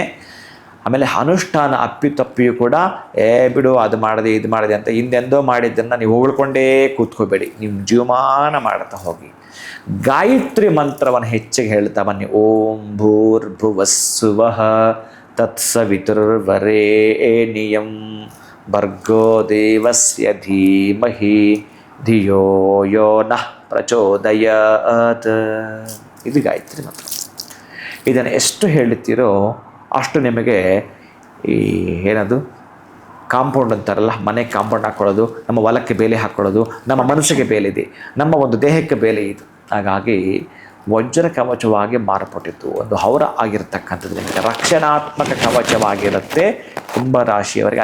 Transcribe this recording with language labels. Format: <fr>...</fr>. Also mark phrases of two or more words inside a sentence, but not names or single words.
<kn>ಆಮೇಲೆ ಅನುಷ್ಠಾನ ಅಪ್ಪಿತಪ್ಪಿಯೂ ಕೂಡ ಬಿಡು, ಅದು ಮಾಡಿದೆ ಇದು ಮಾಡಿದೆ ಅಂತ ಹಿಂದೆಂದೋ ಮಾಡಿದ್ದನ್ನು ನೀವು ಹೊಗಳ್ಕೊಂಡೇ ಕೂತ್ಕೋಬೇಡಿ. ನಿಮ್ಮ ಜೀವಮಾನ ಮಾಡ್ತಾ ಹೋಗಿ. ಗಾಯತ್ರಿ ಮಂತ್ರವನ್ನು ಹೆಚ್ಚಿಗೆ ಹೇಳ್ತಾ ಬನ್ನಿ.</kn> <sa>ಓಂ ಭೂರ್ಭುವಸ್ಸುವಃ ತತ್ಸವಿತುರ್ವರೇಣ್ಯಂ ಭರ್ಗೋ ದೇವಸ್ಯ ಧೀಮಹಿ ಧಿಯೋ ಯೋ ನಃ ಪ್ರಚೋದಯಾತ್.</sa> <kn>ಇದು ಗಾಯತ್ರಿ ಮಂತ್ರ. ಇದನ್ನು ಎಷ್ಟು ಹೇಳುತ್ತೀರೋ ಅಷ್ಟು ನಿಮಗೆ ಈ ಏನದು ಕಾಂಪೌಂಡ್ ಅಂತಾರಲ್ಲ, ಮನೆ ಕಾಂಪೌಂಡ್ ಹಾಕ್ಕೊಳ್ಳೋದು, ನಮ್ಮ ಹೊಲಕ್ಕೆ ಬೇಲಿ ಹಾಕ್ಕೊಳ್ಳೋದು, ನಮ್ಮ ಮನಸ್ಸಿಗೆ ಬೇಲೆ ಇದೆ, ನಮ್ಮ ಒಂದು ದೇಹಕ್ಕೆ ಬೇಲೆ ಇದು. ಹಾಗಾಗಿ ವಜ್ರ ಕವಚವಾಗಿ ಮಾರ್ಪಟ್ಟಿತ್ತು, ಒಂದು ಹೌರ ಆಗಿರ್ತಕ್ಕಂಥದ್ದು ನಿಮಗೆ ರಕ್ಷಣಾತ್ಮಕ ಕವಚವಾಗಿರುತ್ತೆ ಕುಂಭರಾಶಿಯವರಿಗೆ.</kn>